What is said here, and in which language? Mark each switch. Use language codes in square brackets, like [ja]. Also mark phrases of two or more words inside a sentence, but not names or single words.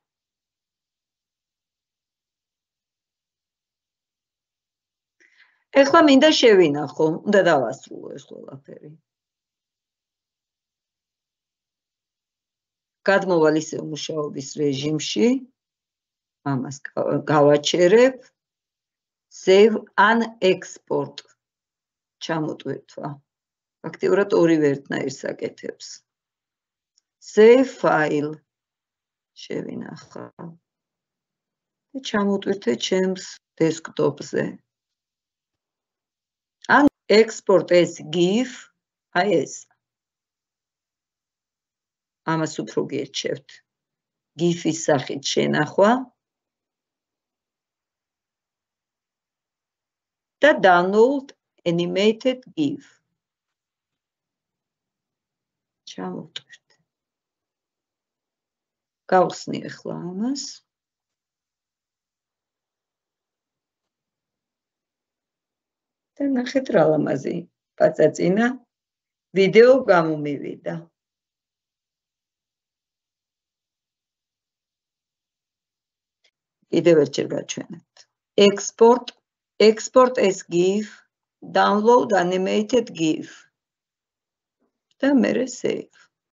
[ka] ეხლა მინდა შევინახო, უნდა დავასრულო ეს ყველაფერი. გადმოვალ ისევ მუშაობის რეჟიმში, ამას გავაჩერებ, [en] save and export. [ka] ჩამოტვირთვა. ფაქტიურად ორივე ერთნაირს აკეთებს. [en] Save file. შევინახავ. [ka] და ჩამოტვირთე ჩემს დესკტოპზე. [en] ან export as GIF, [ka] აი ეს. ამას უფრო გერჩევთ. GIF-ის სახით შენახვა. და [en] download animated GIF. [ka] ჩამოტვირთ. გავხსნი ახლა ამას. და ნახეთ რა ლამაზი პაწაწინა ვიდეო გამომივიდა. კიდევ ერთხელ გაჩვენებთ. [en] Export as GIF, download animated GIF. [ka] და მერე save.